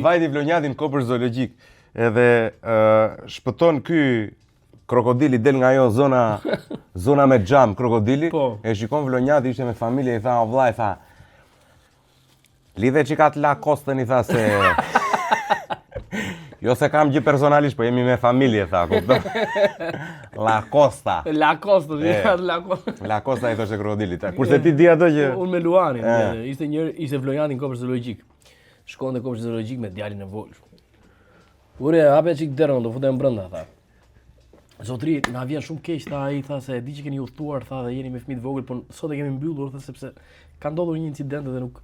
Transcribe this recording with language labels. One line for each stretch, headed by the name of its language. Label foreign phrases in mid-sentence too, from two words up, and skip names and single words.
Albanian: Vajti vlonjatin kopër zoologjik. Edhe shpëton ky krokodili del nga ajo zona me xham, krokodili. E shikon vlonjati ishte me familje i tha o vllai tha. Lidhe çikat la kostën i tha se Jo se kam gjë personalisht, po jemi me familje, tha, kupton? La Costa. La Costa, La Costa. La Costa i thoshte krokodilit. Kurse ti di ato që Unë me Luanin, ishte vlojani në kopshtë zoologjik. Shkonte në kopshtë zoologjik me djalin e vogël. Ure, hape çik derën, do futem brenda, tha. Zotri, na vjen shumë keq, tha ai, tha se di që keni udhëtuar, tha, dhe jeni me fëmijë të vogël, por sot e kemi mbyllur, tha, sepse ka ndodhur një incident dhe nuk.